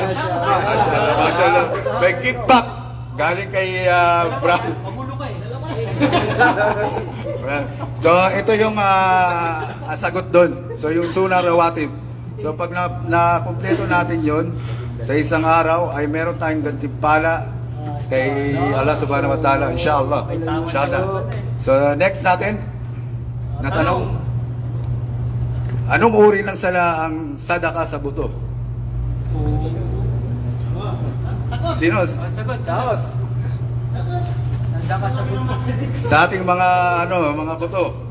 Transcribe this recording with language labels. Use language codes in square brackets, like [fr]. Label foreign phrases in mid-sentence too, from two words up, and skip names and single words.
[ar] ما شاء الله، ما شاء الله. [tl] May gift pack. Galing kay Brad. So, ito yung sagot doon. So, yung [ar] سنة رواتب. [tl] So, pag na-kompleto natin yon sa isang araw, ay meron tayong gantimpala kay [ar] الله سبحانه وتعالى. إن شاء الله. إن شاء الله. [tl] So, next natin, na tanong. Anong uri ng sala ang sadaka sa buto? Sino? Sagot. Sa ating mga mga buto.